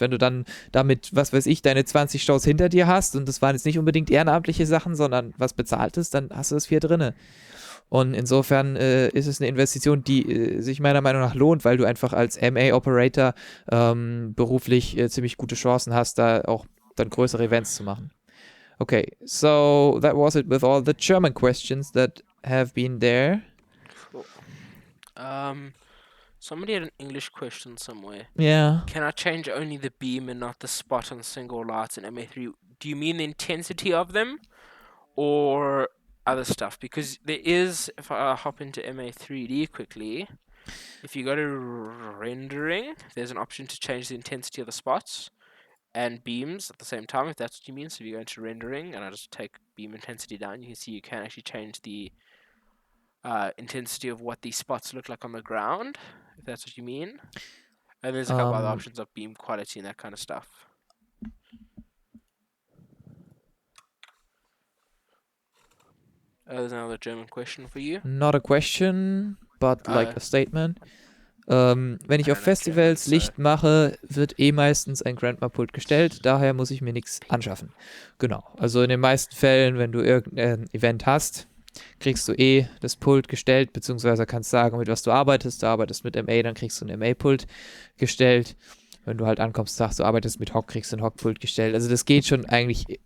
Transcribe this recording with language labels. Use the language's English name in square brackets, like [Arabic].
[German] Wenn du dann damit, was weiß ich, deine 20 Shows hinter dir hast und das waren jetzt nicht unbedingt ehrenamtliche Sachen, sondern was Bezahltes, dann hast du das viel drinne. Und insofern ist es eine Investition, die sich meiner Meinung nach lohnt, weil du einfach als MA-Operator beruflich ziemlich gute Chancen hast, da auch dann größere Events zu machen. [English] Okay, so that was it with all the German questions that have been there. Cool. Somebody had an English question somewhere. Yeah. Can I change only the beam and not the spot on single lights in MA3? Do you mean the intensity of them or other stuff? Because there is, if I hop into MA3D quickly, if you go to rendering, there's an option to change the intensity of the spots and beams at the same time, if that's what you mean. So if you go into rendering and I just take beam intensity down, you can see you can actually change the intensity of what these spots look like on the ground, if that's what you mean. And there's a couple other options of beam quality and that kind of stuff. There's another German question for you. Not a question, but like a statement. [German] Wenn ich auf Festivals Licht mache, wird meistens ein GrandMA-Pult gestellt, daher muss ich mir nichts anschaffen. Genau, also in den meisten Fällen, wenn du irgendein Event hast, kriegst du das Pult gestellt, beziehungsweise kannst sagen, mit was du arbeitest. Du arbeitest mit MA, dann kriegst du ein MA-Pult gestellt. Wenn du halt ankommst, sagst du arbeitest mit Hock, kriegst du ein Hock-Pult gestellt. Also das geht schon eigentlich